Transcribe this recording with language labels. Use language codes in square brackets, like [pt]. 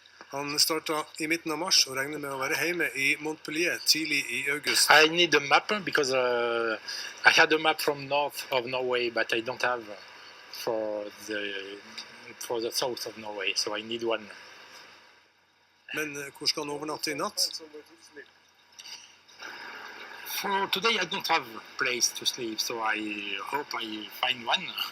[no] Han starta i midten av mars og regner med å være hjemme i Montpellier tidlig i august. [en] I need a map because I had a map from north of Norway, but I don't have for the south of Norway, so I need one. [no] Men hvor skal han overnatte i natt? [en] For today I don't have a place to sleep, so I hope I find one.